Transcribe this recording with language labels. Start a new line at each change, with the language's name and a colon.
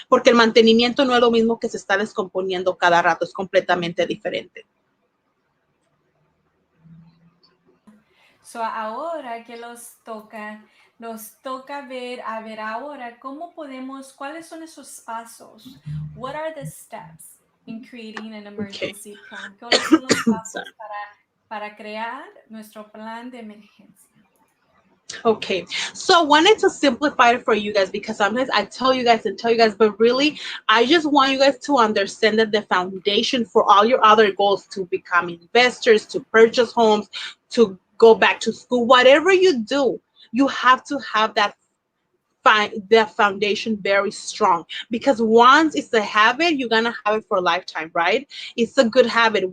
Spanish: Porque el mantenimiento no es lo mismo que se está descomponiendo cada rato, es completamente diferente. Ahora que los toca ver, a ver ahora cómo podemos, cuáles son esos pasos.
English: What are the steps in creating an emergency plan?
Spanish: ¿Cuáles son los pasos para crear nuestro plan de emergencia?
English: Okay, so I wanted to simplify it for you guys because sometimes I tell you guys and tell you guys, but really, I just want you guys to understand that the foundation for all your other goals to become investors, to purchase homes, to go back to school, whatever you do, you have to have the foundation very strong because once it's a habit, you're gonna have it for a lifetime, right? It's a good habit.